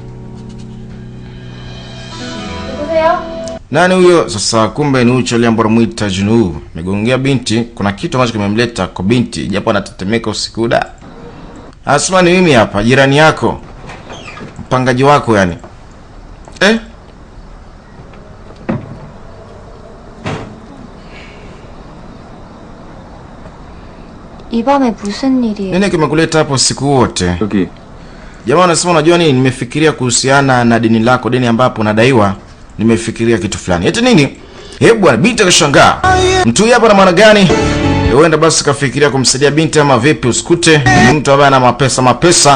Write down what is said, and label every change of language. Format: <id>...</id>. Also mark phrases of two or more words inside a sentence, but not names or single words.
<sw>Nani huyo? Sasa kumbe ni ucho aliambo anamuita Junwoo. Amegongea binti, kuna kitu ambacho kimemleta kwa binti, japo anatetemeka usiku da. Asma, ni mimi hapa, jirani yako. Mpangaji wako yani.</sw> <ko>이 밤에 무슨 일이에요?</ko> <sw>Nini kimekuleta hapo siku wote?</sw> <ko>여기</ko> <sw>Jamaa anasema unajua nini, nimefikiria kuhusiana na deni lako, deni ambapo nadaiwa. Nimefikiria kitu fulani. Eti nini? Bwana, binti akashangaa. Mtu hapa na maana gani? Huenda basi kafikiria kumsaidia binti ama vipi? Usikute ni mtu ambaye ana mapesa.</sw>